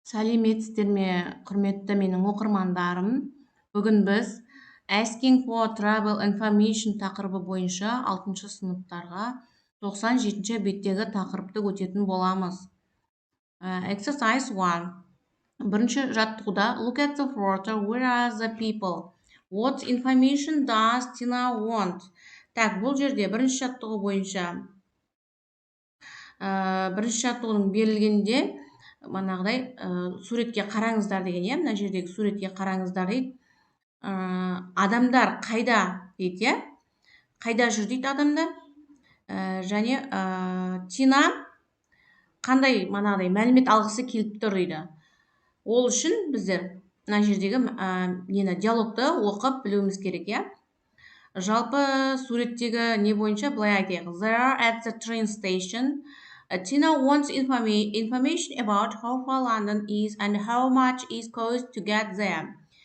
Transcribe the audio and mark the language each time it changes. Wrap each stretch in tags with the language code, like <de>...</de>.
<kk>Сәлеметсіздер ме, құрметті менің оқырмандарым. Бүгін біз Asking for Travel Information тақырыбы бойынша 6-шы сыныптарға 97-ші беттегі тақырыпты өтетін боламыз.</kk> <en>Exercise 1.</en> <kk>Бірінші жаттығуда</kk> <en>Look at the photo. Where are the people? What information does Tina want?</en> <kk>Так, бұл жерде бірінші жаттығу бойынша бірінші жаттығудың берілгенде манағыдай суретке қараңыздар деген, мына жердегі суретке қараңыздар дейді. Адамдар қайда дейді, қайда жүр дейді адамдар. Және Тина қандай манағыдай мәлімет алғысы келіп тұр дейді. Ол үшін біздер мына жердегі диалогты оқып білуіміз керек, Жалпы суреттегі не бойынша былай айтайық.</kk> <en>They are at the train station. Tina wants information about how far London is and how much it costs to get there.</en>